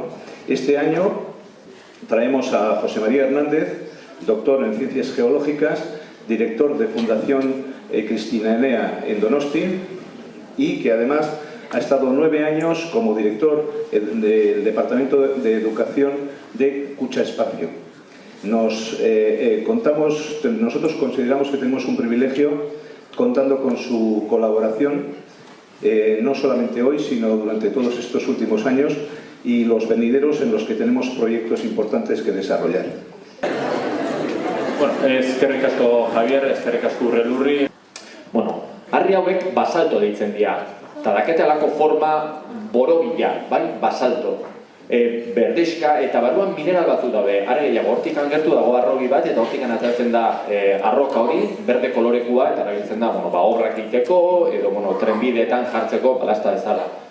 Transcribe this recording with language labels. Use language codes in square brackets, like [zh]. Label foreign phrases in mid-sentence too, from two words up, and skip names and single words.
[es] Este año traemos a José María Hernández, doctor en Ciencias Geológicas, director de Fundación Cristina Enea en Donosti y que además ha estado 9 años como director del Departamento de Educación de Cucha Espacio. Nosotros consideramos que tenemos un privilegio contando con su colaboración, no solamente hoy, sino durante todos estos últimos años y los venideros en los que tenemos proyectos importantes que desarrollar. [eu] Bueno, eskerrik asko Javier, eskerrik asko Urrelurri. Bueno, harri hauek basalto deitzen dira. Eta dakete alako forma borobila, bai, basalto. Berdexka eta barruan mineral batzuk daude. Are gehiago, hortikan gertu dago arrogi bat eta hortikan ateratzen da arroka hori, berde kolorekua eta erabiltzen da, obrak egiteko edo trenbideetan jartzeko balasta bezala.